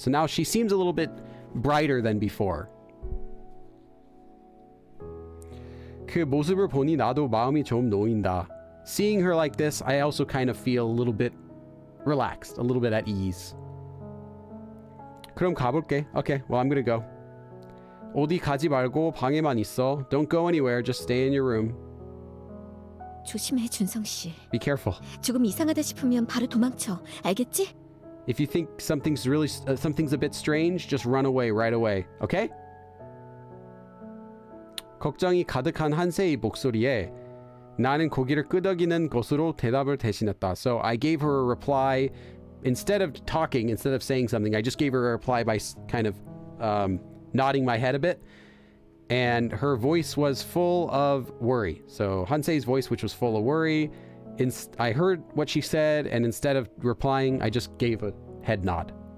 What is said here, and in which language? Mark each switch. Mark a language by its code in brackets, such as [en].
[en] So now she seems a little bit brighter than before. [ko] 그 모습을 보니 나도 마음이 좀 놓인다. [en] Seeing her like this, I also kind of feel a little bit relaxed, a little bit at ease. [ko] 그럼 가볼게. [en] Okay, well, I'm gonna go. [ko] 어디 가지 말고 방에만 있어. [en] Don't go anywhere, just stay in your room. [ko] 조심해, 준성 씨. [en] Be careful. [ko] 조금 이상하다 싶으면 바로 도망쳐. 알겠지? [en] If you think something's a bit strange, just run away right away. Okay? [ko] 걱정이 가득한 한세의 목소리에 나는 고개를 끄덕이는 것으로 대답을 대신했다. [en] So I gave her a reply instead of saying something. I just gave her a reply by kind of nodding my head a bit. And her voice was full of worry. So Hansei's voice, which was full of worry, I heard what she said, and instead of replying, I just gave a head nod.